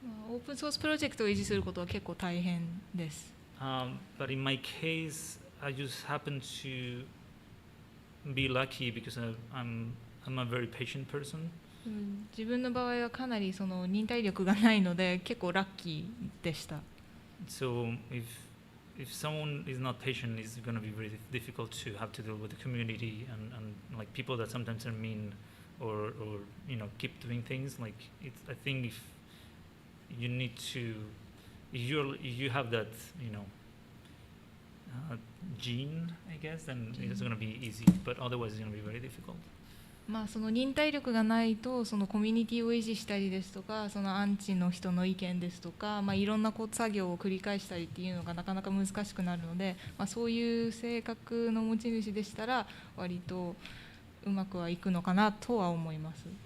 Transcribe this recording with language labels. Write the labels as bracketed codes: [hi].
[ja] オープンソースプロジェクトを維持することは結構大変です。 [en] But in my case, I just happen to be lucky because I'm a very patient person. [ja] 自分の場合はかなり忍耐力がないので結構ラッキーでした。 [en] So if someone is not patient, it's going to be very difficult to have to deal with the community and people that sometimes are mean or keep doing things. I think if you need to, if you have that gene, I guess, then it's going to be easy. But otherwise, it's going to be very difficult. [ja] 忍耐力がないとコミュニティを維持したりですとかアンチの人の意見ですとか、いろんな作業を繰り返したりっていうのがなかなか難しくなるので、そういう性格の持ち主でしたら割とうまくはいくのかなとは思います。